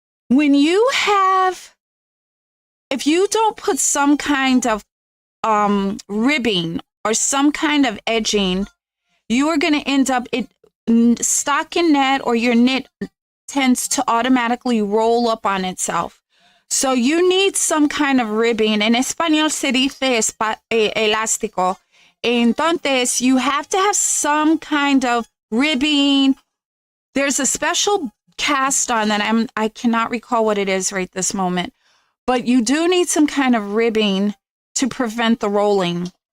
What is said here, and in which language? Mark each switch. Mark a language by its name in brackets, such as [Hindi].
[English] If you don't put some kind of ribbing or some kind of edging, you are going to end up stockinette or your knit tends to automatically roll up on itself. So you need some kind of ribbing. [Spanish] En español se dice elástico. Entonces, [English] you have to have some kind of ribbing. There's a special cast on that I cannot recall what it is right this moment. But you do need some kind of ribbing to prevent the rolling.